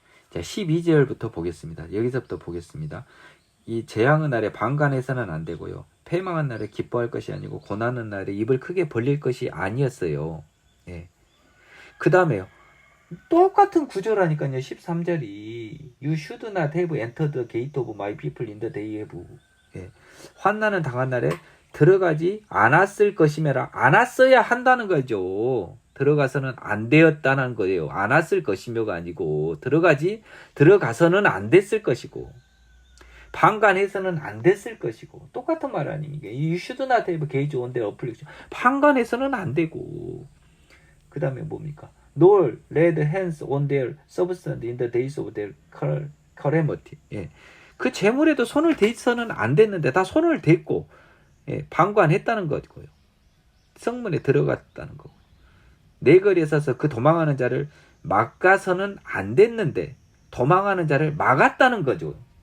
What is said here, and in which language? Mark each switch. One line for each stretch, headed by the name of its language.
Korean: 자, 12절부터 보겠습니다. 여기서부터 보겠습니다. 이 재앙의 날에 방관해서는 안 되고요. 패망한 날에 기뻐할 것이 아니고 고난의 날에 입을 크게 벌릴 것이 아니었어요. 예. 그 다음에요. 똑같은 구조라니까요. 13절이
English: You should not have entered the gate of my people in the day of 예.
Korean: 환난은 당한 날에 들어가지 않았을 것이며라. 않았어야 한다는 거죠. 들어가서는 안 되었다는 거예요. 않았을 것이며가 아니고 들어가서는 안 됐을 것이고 방관해서는 안 됐을 것이고 똑같은 말 아닙니까?
English: You should not have gazed on their affliction.
Korean: 방관해서는 안 되고 그 다음에 뭡니까?
English: Nor laid hands on their substance in the days of their calamity.
Korean: 예. 그 재물에도 손을 대서는 안 됐는데 다 손을 댔고 예, 방관했다는 거고요. 성문에 들어갔다는 거고. 내 거리에 서서 그 도망하는 자를 막아서는 안 됐는데 도망하는 자를 막았다는 거죠.